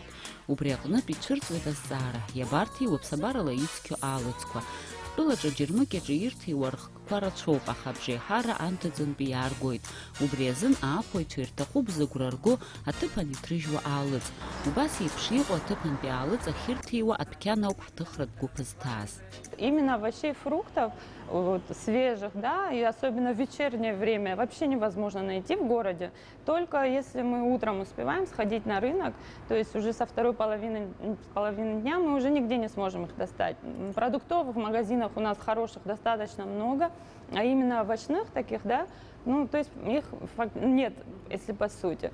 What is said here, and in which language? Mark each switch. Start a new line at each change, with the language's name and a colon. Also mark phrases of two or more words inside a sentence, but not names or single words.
Abkhazian: Убри аҟнытә ицәырҵуеит азҵаара, иабарҭиуа ԥсабарала ицқьо аалыҵқәа. Ҳтәылаҿы џьармыкьаҿы ирҭиуа рхкқәа рацәоуп, аха абжеиҳара анҭыҵынтәи иааргоит. Убри азын аахәаҩцәа ирҭахуп зыгәра рго аҭыԥан иҭрыжьуа аалыҵ. Убас еиԥш иҟоу аҭыԥантәи аалыҵ ахьырҭиуа адәқьан ауп ҳҭыхратә гәыԥ зҭааз.
Russian: Именно овощей, фруктов, вот, свежих, да, и особенно в вечернее время вообще невозможно найти в городе. Только если мы утром успеваем сходить на рынок, то есть уже со второй половины дня мы уже нигде не сможем их достать. Продуктовых магазинов у нас хороших достаточно много, а именно овощных таких, да, ну, то есть их нет, если по сути.